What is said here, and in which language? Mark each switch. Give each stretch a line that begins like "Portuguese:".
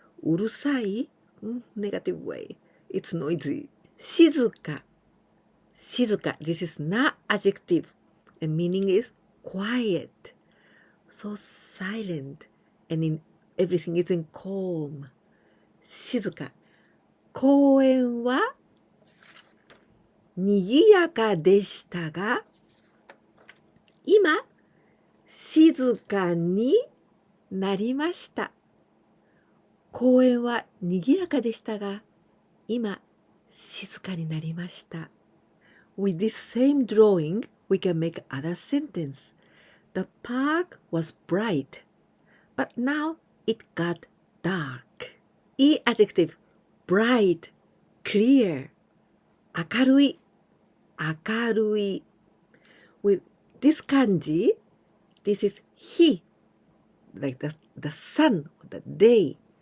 English: うるさい negative way. It's noisy. 静か静か This is not adjective. And meaning is quiet. So silent. And everything is in calm.
Japanese: 静か公園はにぎやかでしたが、今、静かになりました。公園はにぎやかでしたが、今、静かになりました。
English: With this same drawing, we can make other sentence. The park was bright, but now it got dark. いい adjective, bright, clear, 明るい明るい with this kanji, this is he, like the sun, the day.